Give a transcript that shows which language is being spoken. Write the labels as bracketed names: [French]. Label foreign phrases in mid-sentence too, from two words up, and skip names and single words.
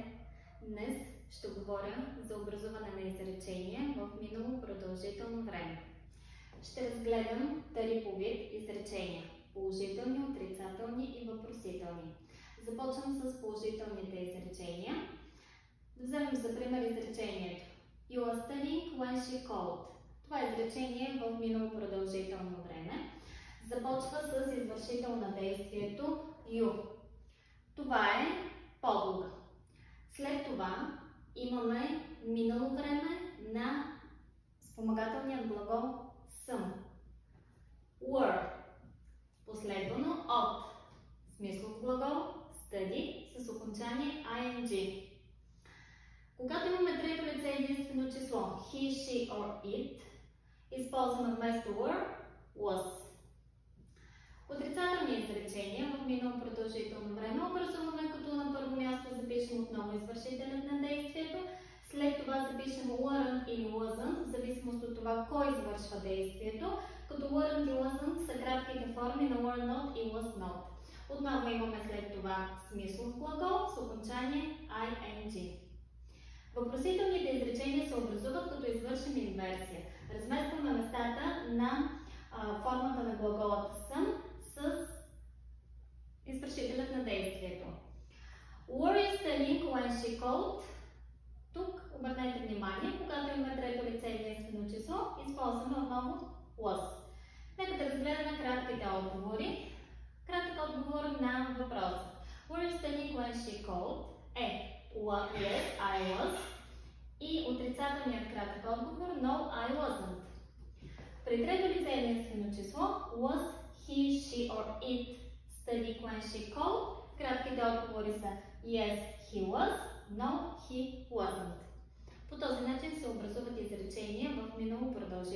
[Bulgarian] Днес ще говоря за образуване на изречения в минало продължително време. Ще разгледам три по вид изречения – положителни, отрицателни и въпросителни. Започвам с положителните изречения. Да вземем за пример изречението [English] You are studying when she called. [Bulgarian] Това изречение е в минало продължително време. Започва с извършител на действието you. Това е подлога. След това имаме минало време на спомагателният глагол съм. Were. Последвано от смислов глагол study с окончание ing. Когато имаме трето лице единствено число [English] he, she or it, [Bulgarian] използваме вместо [English] were was. [Bulgarian] Отрицателни изречения в минало продължително време образуваме, като на първо място запишем отново извършителят на действието, след това запишем weren't и wasn't, в зависимост от това кой извършва действието, като weren't и wasn't са кратките форми на [English] were not [Bulgarian] и [English] was not. [Bulgarian] Отново имаме след това смислов глагол с окончание ing. Въпросителните изречения се образуват, като извършим инверсия. Разместваме местата на формата на глаголата съм с извършителят на действието. [English] Were you studying when she called? [Bulgarian] Тук обърнете внимание, когато имаме трето лице единствено число, използваме отново was. Нека да разгледаме кратките отговори. Кратък отговор на въпроса. [English] Were you studying when she called? Е yes, I was. [Bulgarian] И отрицателният кратък отговор [English] no, I wasn't. [Bulgarian] При трето лице единствено число [English] was he, she or it studying when she called. [Bulgarian] Кратките отговори са [English] yes, he was, no, he wasn't. [Bulgarian] По този начин се образуват изречения в минало продължително.